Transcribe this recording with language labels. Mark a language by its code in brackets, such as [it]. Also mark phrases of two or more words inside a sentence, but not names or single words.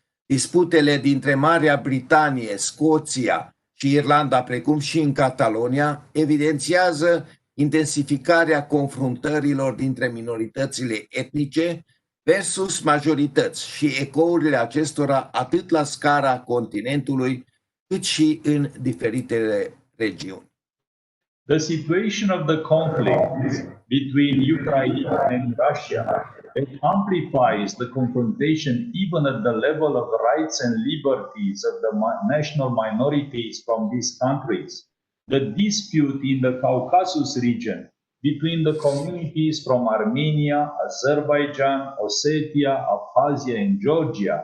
[ro] Disputele dintre Marea Britanie, Scoția și Irlanda, precum și în Catalonia, evidențiază intensificarea confruntărilor dintre minoritățile etnice versus majorități și ecourile acestora atât la scara continentului cât și în diferitele regiuni. [en] The situation of the conflict between Ukraine and Russia, it amplifies the confrontation even at the level of rights and liberties of the national minorities from these countries. The dispute in the Caucasus region between the communities from Armenia, Azerbaijan, Ossetia, Abkhazia, and Georgia,